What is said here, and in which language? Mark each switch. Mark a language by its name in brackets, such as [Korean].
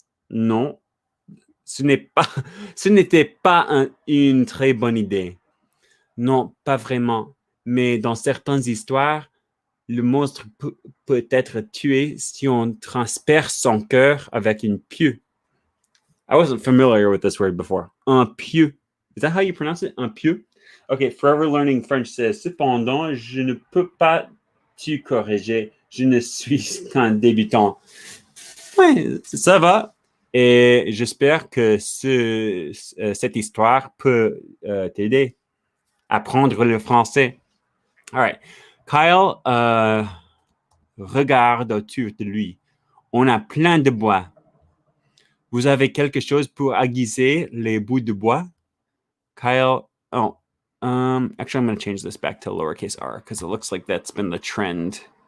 [French] Non, ce n'était pas une très bonne idée. Non, pas vraiment. Mais dans certaines histoires, le monstre peut être tué si on transperce son cœur avec une pieu. [English] I wasn't familiar with this word before. Un pieu. Is that how you pronounce it? [French] Un pieu? [English] Okay, Forever Learning French says, [French] cependant, je ne peux pas te corriger. Je ne suis qu'un débutant. Ouais, ça va. Et j'espère que cette histoire peut t'aider à apprendre le français. [English] All right. [French] Kyle regarde autour de lui. On a plein de bois. Vous avez quelque chose pour aiguiser les bouts de bois? [English] Kyle, actually, I'm going to change this back to lowercase r because it looks like that's been the trend.